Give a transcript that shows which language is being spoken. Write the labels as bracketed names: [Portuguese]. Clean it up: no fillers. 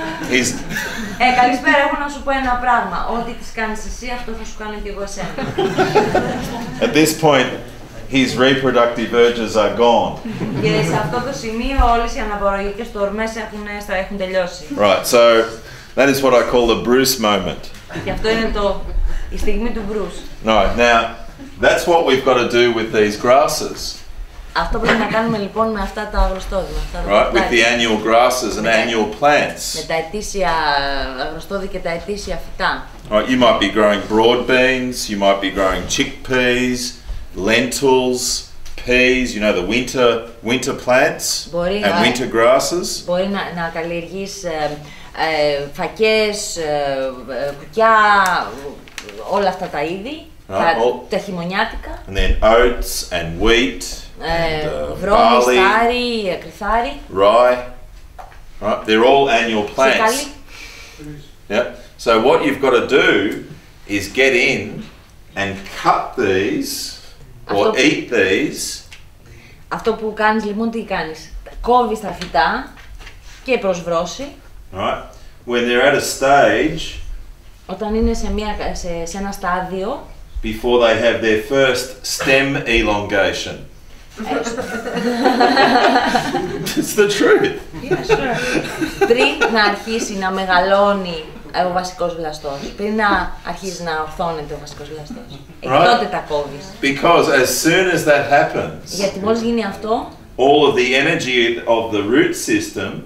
[Greek] Καλησπέρα, έχω να σου πω ένα πράγμα. Ό,τι της κάνεις εσύ, αυτό θα σου κάνω και εγώ εσένα. [English] At this point, his reproductive urges are gone. [Greek] Και σε αυτό το σημείο όλες οι αναπαραγωγικές του ορμές έχουν τελειώσει. [English] Right, so that is what I call the Bruce moment. [Greek] Και αυτό είναι η στιγμή του Bruce. [English] Right, now that's what we've got to do with these grasses. [Greek] Αυτό πρέπει να κάνουμε λοιπόν με αυτά τα αγροστόδη. [English] Right, with the annual grasses and annual plants. [Greek] Με τα ετήσια αγροστόδη και τα ετήσια φυτά. [English] Right, you might be growing broad beans, you might be growing chickpeas, lentils, peas, you know, the winter plants and winter grasses. [Greek] Μπορεί να καλλιεργείς φακές, κουκιά, όλα αυτά τα είδη, τα χειμωνιάτικα. [English] And then oats and wheat. [Greek] Βρώμη, στάρι, κρυθάρι. [English] Rye. Right, they're all annual plants. Yeah. So what you've got to do is get in and cut these or eat these. [Greek] Αυτό που κάνεις λοιπόν, τι κάνεις? Κόβεις τα φυτά και προσβρώσει. [English] Right. When they're at a stage. [Greek] Όταν είναι σε ένα στάδιο. [English] Before they have their first stem elongation. It's the truth. Yeah, sure. [Greek] Πριν να αρχίσει να μεγαλώνει ο βασικός βλαστός, πριν να αρχίσει να ορθώνεται ο βασικός βλαστός, τότε τα κόβεις. [English] Because as soon as that happens, [Greek] γιατί μόλις γίνει αυτό, [English] all of the energy of the root system,